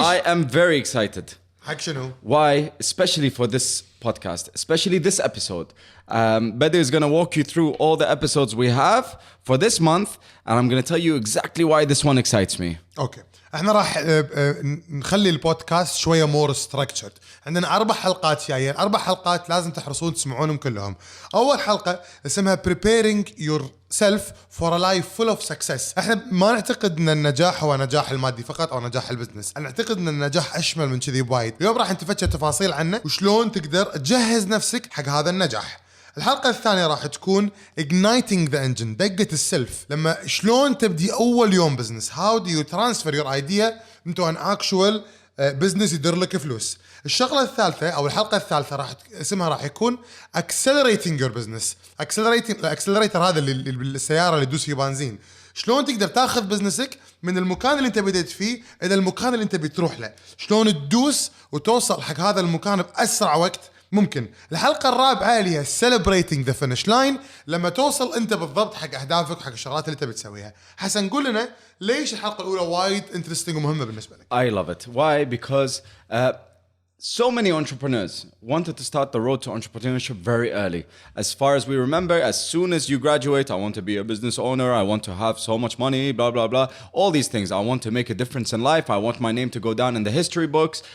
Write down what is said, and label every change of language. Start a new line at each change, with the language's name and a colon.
English: I am very excited.
Arabic: حق شنو؟
English: Why? Especially for this podcast, especially this episode. Bedu is going to walk you through all the episodes we have for this month, and I'm going to tell you exactly why this one excites me.
Arabic: اوكي. احنا راح نخلي البودكاست شويه
English: More structured.
Arabic: عندنا 4 حلقات جايه، 4 حلقات لازم تحرصون تسمعونهم كلهم. اول حلقه اسمها
English: preparing yourself for a life full of success.
Arabic: احنا ما نعتقد ان النجاح هو نجاح المادي فقط او نجاح البزنس، انا اعتقد ان النجاح اشمل من كذي بوايد. اليوم راح نتفتش تفاصيل عنه وشلون تقدر تجهز نفسك حق هذا النجاح. الحلقة الثانية راح تكون
English: igniting the engine،
Arabic: دقة السلف. لما شلون تبدي أول يوم بزنس،
English: how do you transfer your idea into an actual business
Arabic: يدير لك فلوس. الشغلة الثالثة أو الحلقة الثالثة اسمها راح يكون
English: accelerating your business.
Arabic: accelerator هذا اللي بالسيارة اللي تدوس فيه بنزين. شلون تقدر تاخذ بزنسك من المكان اللي انت بديت فيه إلى المكان اللي انت بتروح له، شلون تدوس وتوصل حق هذا المكان بأسرع وقت ممكن. الحلقة الرابعة اللي هي
English: celebrating the finish line،
Arabic: لما توصل انت بالضبط حق اهدافك وحق الشغلات اللي انت بتسويها. حسن قول لنا ليش الحلقة الأولى وايد interesting ومهمة بالنسبة لك؟
English: I love it. Why? Because so many entrepreneurs wanted to start the road to entrepreneurship very early. As far as we remember, as soon as you graduate, I want to be a business owner, I want to have so much money, blah, blah, blah. All these things. I want to make a difference in life. I want my name to go down in the history books.